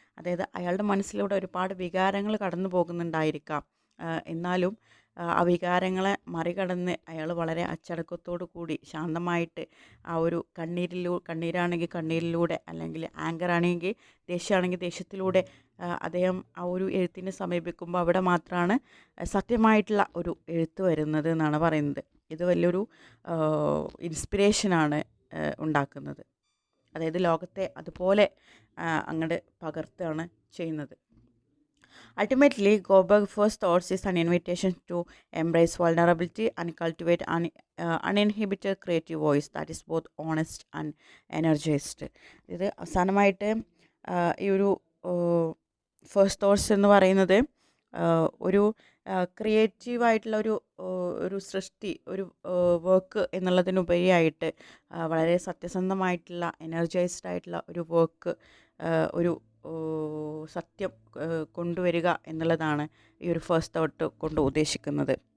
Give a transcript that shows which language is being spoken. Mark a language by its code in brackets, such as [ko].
[ml] അതായത് അയാളുടെ മനസ്സിലൂടെ ഒരുപാട് വികാരങ്ങൾ കടന്നു പോകുന്നുണ്ടായിരിക്കാം, എന്നാലും ആ വികാരങ്ങളെ മറികടന്ന് അയാൾ വളരെ അച്ചടക്കത്തോടു കൂടി ശാന്തമായിട്ട് ആ ഒരു കണ്ണീരാണെങ്കിൽ കണ്ണീരിലൂടെ, അല്ലെങ്കിൽ ആങ്കർ ആണെങ്കിൽ ദേഷ്യമാണെങ്കിൽ ദേഷ്യത്തിലൂടെ അദ്ദേഹം ആ ഒരു എഴുത്തിനെ സമീപിക്കുമ്പോൾ അവിടെ മാത്രമാണ് സത്യമായിട്ടുള്ള ഒരു എഴുത്ത് വരുന്നത് എന്നാണ് പറയുന്നത്. ഇത് വലിയൊരു ഇൻസ്പിറേഷനാണ് ഉണ്ടാക്കുന്നത്. അതായത് ലോകത്തെ അതുപോലെ അങ്ങോട്ട് പകർത്തുകയാണ് ചെയ്യുന്നത്. [en] Ultimately, Goldberg's first thoughts is an invitation to embrace vulnerability and cultivate an uninhibited creative voice that is both honest and energized. [ml] ഇത് അവസാനമായിട്ട് ഈ ഒരു ഫസ്റ്റ് തോട്ട്സ് എന്ന് പറയുന്നത് ഒരു ക്രിയേറ്റീവായിട്ടുള്ള ഒരു സൃഷ്ടി, ഒരു വർക്ക് എന്നുള്ളതിനുപരിയായിട്ട് വളരെ സത്യസന്ധമായിട്ടുള്ള എനർജൈസ്ഡ് ആയിട്ടുള്ള ഒരു വർക്ക്, ഒരു സത്യം കൊണ്ടുവരിക എന്നുള്ളതാണ് ഈ ഒരു ഫസ്റ്റ് തോട്ട് കൊണ്ട് ഉദ്ദേശിക്കുന്നത്.